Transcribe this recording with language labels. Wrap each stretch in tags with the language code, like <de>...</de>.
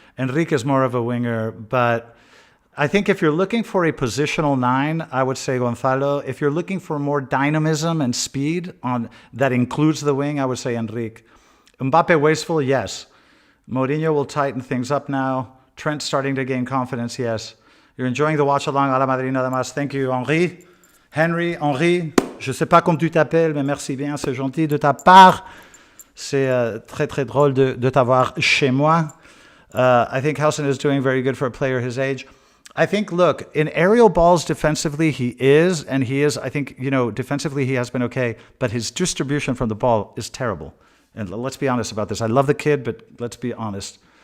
<en>Enrique is more of a winger. But I think if you're looking for a positional 9, I would say Gonzalo. If you're looking for more dynamism and speed that includes the wing, I would say Enrique. Mbappe wasteful, yes. Mourinho will tighten things up now. Trent starting to gain confidence, yes. You're enjoying the watch along à la Madrid</en> <es>nada más.</es> <en>Thank you, Henri. Henri.</en> <fr>Je sais pas comment tu t'appelles, mais merci bien, c'est gentil de ta part. C'est très, très drôle de t'avoir chez moi.</fr> <en>I think Hausen is doing very good for a player his age. I think, look, in aerial balls defensively, he is, I think, defensively he has been okay, but his distribution from the ball is terrible. And let's be honest about this. I love the kid, but let's be honest.</en>